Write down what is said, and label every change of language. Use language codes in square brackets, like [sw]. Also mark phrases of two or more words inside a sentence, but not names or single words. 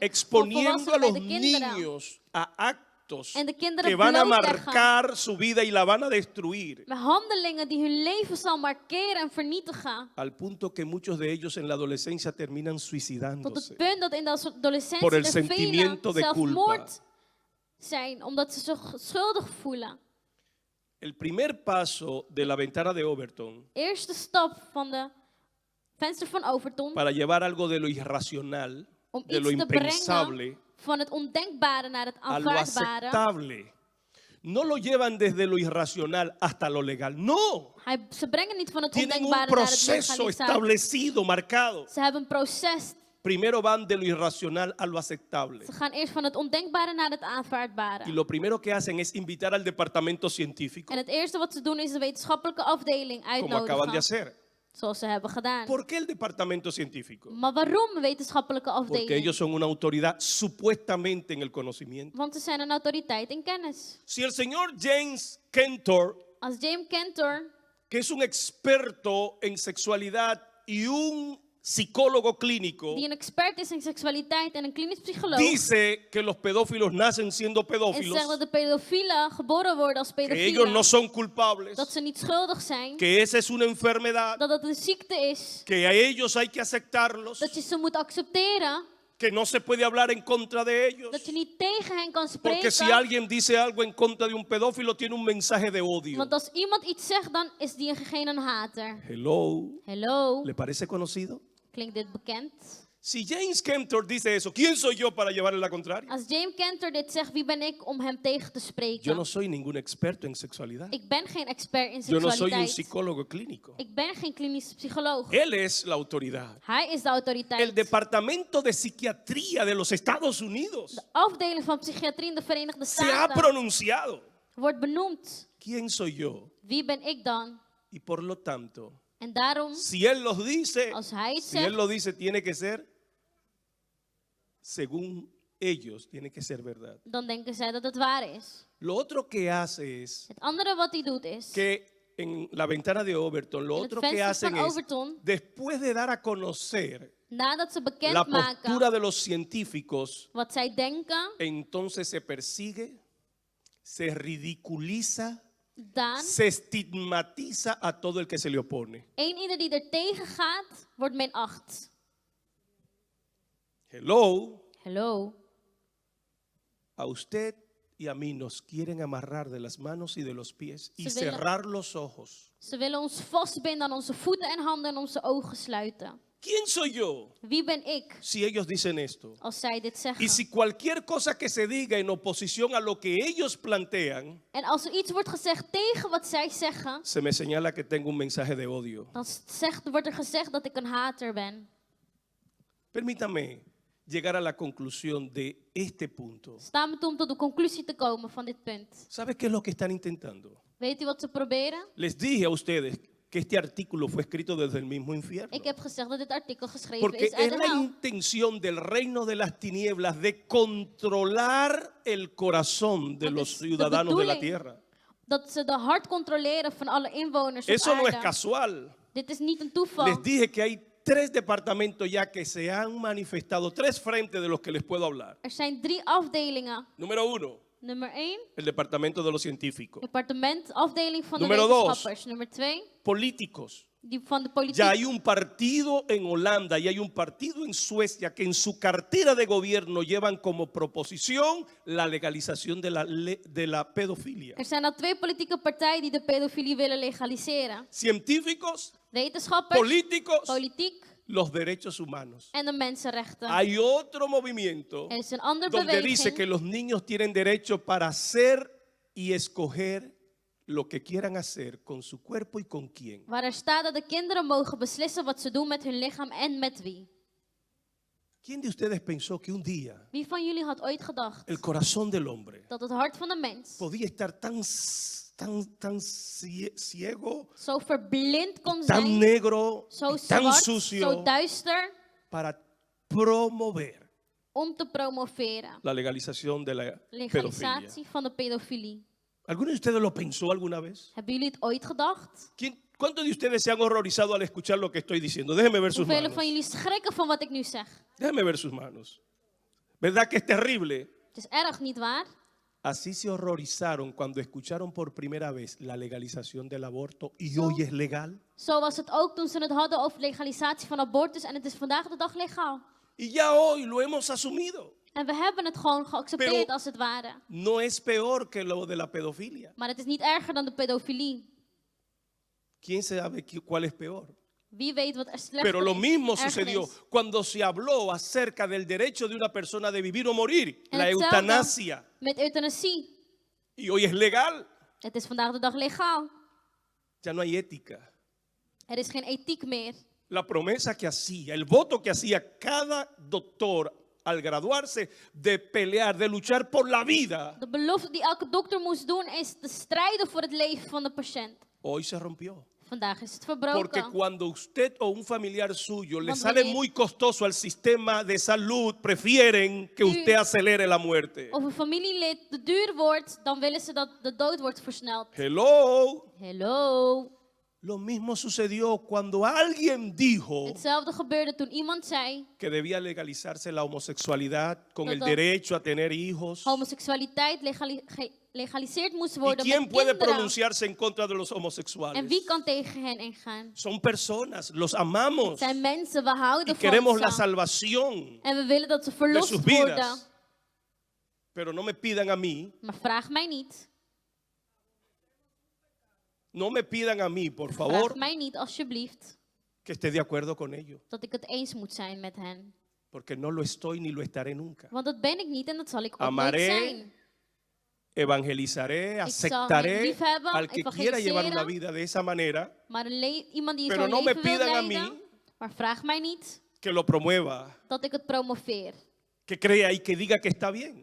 [es] exponiendo a [nl] volwassenen bij [es] los [nl] de kinderen. [es] niños a actos [nl] En de kinderen [es] que van a [nl] blootleggen. [es] marcar su vida y la van a destruir. [nl] Met handelingen die hun leven zal markeren en vernietigen. [es] Al punto que muchos de ellos en la adolescencia terminan [nl] Tot [es] suicidándose. [nl] het punt dat in de adolescentie [es] Por el [nl] er velen [es] sentimiento de [nl] zelfmoord zijn omdat ze zich schuldig voelen. [es] El primer paso de la ventana de Overton [nl] Eerste stap van de venster van Overton [es] para llevar algo de lo irracional, [nl] om [es] de lo [nl] iets te brengen [es] impensable, [nl] van het ondenkbare naar het [es] a lo [nl] aanvaardbare. [es] aceptable. No lo llevan desde lo irracional hasta lo legal. No. [nl] Ze brengen niet van het [es] Tienen un [nl] ondenkbare naar het [es] proceso [nl] legalisatie. [es] establecido, marcado. [nl] Ze hebben een proces. [es] Primero van de lo irracional a lo aceptable. [nl] Ze gaan eerst van het ondenkbare naar het [es] Y [nl] aanvaardbare. [es] lo primero que hacen es invitar al departamento científico, [nl] En het eerste wat ze doen is de wetenschappelijke afdeling [es] como acaban de [nl] uitnodigen. [es] hacer. [nl] Zoals ze hebben gedaan. [es] ¿Por qué el departamento científico? [nl] Maar waarom een wetenschappelijke [es] Porque [nl] afdeling? [es] ellos son una autoridad supuestamente en el conocimiento. [nl] Want ze zijn een autoriteit in kennis. [es] Si el señor James Cantor, [nl] Als James Cantor, [es] que es un experto en sexualidad y un psicólogo clínico, [nl] die een expert is in seksualiteit en een klinisch psycholoog, [es] dice que los pedófilos nacen siendo [nl] en [es] pedófilos, [nl] zegt dat de pedofielen geboren worden als [es] que ellos [nl] pedofielen, [es] no son culpables, [nl] dat ze niet schuldig zijn, [es] que esa es una enfermedad, [nl] dat het een ziekte is, [es] que a ellos hay que aceptarlos, [nl] dat je ze moet accepteren, [es] que no se puede hablar en contra de ellos. [nl] dat je niet tegen hen kan [es] Porque si [nl] spreken. [es] alguien dice algo en contra de un pedófilo, tiene un mensaje de odio. [nl] Want als iemand iets zegt, dan is diegene een hater. [es] Hello. [nl] Hello, [es] ¿Le parece conocido? [nl] klinkt dit bekend? [es] Si James Cantor dice eso, ¿quién soy yo para llevarle la contraria? [nl] Als James Cantor dit zegt, wie ben ik om hem tegen te [es] Yo [nl] spreken? [es] no soy ningún experto en sexualidad. [nl] Ik ben geen expert in [es] Yo no soy un [nl] seksualiteit. [es] psicólogo clínico. [nl] Ik ben geen klinisch psycholoog. [es] Él es la autoridad. [nl] Hij is de autoriteit. [es] El Departamento de Psiquiatría de los Estados Unidos [nl] De afdeling van psychiatrie in de Verenigde [es] se ha [nl] Staten [es] pronunciado. [nl] wordt benoemd. [es] ¿Quién soy yo? [nl] Wie ben ik dan? [es] Y por lo tanto, [nl] En daarom, [es] si él los dice, [nl] als hij het [es] si él [nl] zegt, [es] lo dice, tiene que ser, según ellos, tiene que ser verdad. [nl] dan denken zij dat het waar is. [es] Lo otro que hace es [nl] Het andere wat hij doet is, [es] que en la ventana de Overton, lo [nl] in het [es] otro que [nl] venster [es] hacen [nl] van [es] es, [nl] Overton, [es] después de dar a conocer [nl] nadat ze [es] la [nl] bekendmaken [es] postura de los científicos, [nl] wat zij denken, [es] entonces se persigue, se ridiculiza, [nl] dan [es] se estigmatiza a todo el que se le opone. [nl] ieder die er tegen gaat, wordt minacht. [es] Hello, [nl] Hallo. [es] a usted y a mí nos quieren amarrar de las manos y de los pies y [nl] Ze willen- [es] cerrar los ojos. [nl] Ze willen ons vastbinden aan onze voeten en handen en onze ogen sluiten. [es] ¿Quién soy yo [nl] Wie ben ik [es] si ellos dicen esto? [nl] als zij dit [es] Y [nl] zeggen? [es] si cualquier cosa que se diga en oposición a lo que ellos plantean, [nl] En als er iets wordt gezegd tegen wat zij zeggen, [es] se me señala que tengo un mensaje de odio. [nl] dan wordt er gezegd dat ik een hater ben. [es] Permítame llegar a la conclusión de este punto. [nl] Sta me toe om tot de conclusie te komen van dit punt. [es] ¿Sabe qué es lo que están intentando? [nl] Weet u wat ze proberen? [es] Les dije a ustedes que este artículo fue escrito desde el mismo infierno. [nl] Ik heb gezegd dat dit artikel geschreven [es] Porque [nl] is uit [es] es [nl] de [es] la [nl] hel. [es] intención del reino de las tinieblas de controlar el corazón de [nl] Want [es] los [nl] het is de [es] ciudadanos de la [nl] bedoeling [es] tierra. [nl] Dat ze de hart controleren van alle inwoners op [es] Eso no es [nl] aarde. [es] casual. [nl] Dit is niet een [es] Les [nl] toeval. [es] dije que hay 3 departamentos ya que se han manifestado, 3 frentes de los que les puedo hablar. [nl] Er zijn 3 afdelingen. [es] Número 1, [nl] Nummer 1, [es] el departamento de los científicos. [nl] departement, afdeling van de [es] Número 2. [nl] wetenschappers. Nummer 2, [es] Políticos. [nl] die van de politiek. [es] Ya hay un partido en Holanda y hay un partido en Suecia que en su cartera de gobierno llevan como proposición la legalización de la pedofilia. [nl] Er zijn al 2 politieke partijen die de pedofilie willen legaliseren. [es] Científicos, [nl] Wetenschappers, [es] políticos, [nl] politiek [es] los derechos humanos. [nl] en de mensenrechten. [es] Hay otro movimiento [nl] Er is een andere [es] donde dice que [nl] beweging [es] los niños tienen derecho para hacer y escoger lo que quieran hacer con su cuerpo y con quién. [nl] waar er staat dat de kinderen mogen beslissen wat ze doen met hun lichaam en met wie. [es] ¿Quién de ustedes pensó que un día [nl] Wie van jullie had ooit gedacht [es] el corazón del hombre [nl] dat het hart van de mens [es] podía estar tan ciego, [nl] zo verblind kon [es] tan [nl] zijn, [es] negro, [nl] zo [es] y tan [nl] zwart, [es] sucio [nl] zo duister, [es] para promover [nl] om te promoveren? [es] la legalización de la pedofilia? [nl] Legalisatie van de pedofilie. [es] ¿Alguno de ustedes lo pensó alguna vez? [nl] Hebben jullie het ooit gedacht? [es] ¿Cuántos de ustedes se han horrorizado al escuchar lo que estoy diciendo? Déjenme ver sus [nl] Hoeveel [es] manos. [nl] van jullie schrikken van wat ik nu zeg? [es] Déjenme ver sus manos. ¿Verdad que es terrible? [nl] Het is erg, niet waar? [es] Así se horrorizaron cuando escucharon por primera vez la legalización del aborto y [nl] Zo. [es] hoy es legal. [nl] Zo was het ook toen ze het hadden over legalisatie van abortus en het is vandaag de dag legaal. [es] Y ya hoy lo hemos asumido. [nl] En we hebben het gewoon geaccepteerd [es] Pero- [nl] als het ware. [es] No es peor que lo de la pedofilia. [nl] Maar het is niet erger dan de pedofilie. [es] ¿Quién sabe cuál es peor? [nl] Wie weet wat er slechter [es] Pero lo [nl] is, [es] mismo [nl] erger [es] sucedió [nl] is. [es] cuando se habló acerca del derecho de una persona de vivir o morir, [nl] En [es] la [nl] hetzelfde [es] eutanasia. [nl] met euthanasie. [es] Y hoy es legal. [nl] Het is vandaag de dag legaal. [es] Ya no hay ética. [nl] Er is geen ethiek meer. [es] La promesa que hacía, el voto que hacía cada doctor al graduarse de pelear, de luchar por la vida, [nl] De belofte die elke dokter moest doen is te strijden voor het leven van de patiënt. [es] hoy se rompió. [nl] Vandaag is het [es] Porque [nl] verbroken. [es] cuando usted o un familiar suyo le [nl] Want [es] sale [nl] wanneer- [es] muy costoso al sistema de salud, prefieren que usted acelere la muerte. [nl] Of een familielid te duur wordt, dan willen ze dat de dood wordt versneld. [es] Hello. [nl] Hello. [es] Lo mismo sucedió cuando alguien dijo [nl] Hetzelfde gebeurde toen iemand zei, [es] que debía legalizarse la homosexualidad con [nl] Dat [es] el [nl] dat- [es] derecho a tener hijos. [nl] homoseksualiteit legaliseerd moest [es] ¿Y [nl] worden [es] quién [nl] met [es] puede [nl] kinderen. [es] pronunciarse en contra de los [nl] En [es] homosexuales? [nl] wie kan tegen hen ingaan? [es] Son personas, los amamos [nl] Het zijn mensen, we [es] y [nl] houden [es] queremos [nl] van [es] la [nl] ze. [es] salvación [nl] En we willen dat ze [es] de [nl] verlost [es] sus [nl] worden. [es] vidas. Pero no me pidan a mí, [nl] Maar vraag mij niet. [es] no me pidan a mí, por [nl] Vraag [es] favor, [nl] mij niet, alsjeblieft, [es] que esté de acuerdo con ello, [nl] dat ik het eens moet zijn met hen. [es] porque no lo estoy ni lo estaré nunca. [nl] Want dat ben ik niet en dat zal ik ook nooit [es] Amaré, [nl] zijn. [es] Evangelizaré, [nl] zal [es] aceptaré [nl] liefhebben, [es] al que quiera llevar una [nl] evangeliseren. [es] vida de esa manera, [nl] Maar iemand die [es] Pero [nl] zo'n [es] no me [nl] leven wil [es] pidan a [nl] leiden, [es] mí [nl] maar vraag mij niet [es] que lo promueva, [nl] dat ik het promoveer. [es] que crea y que diga que está bien.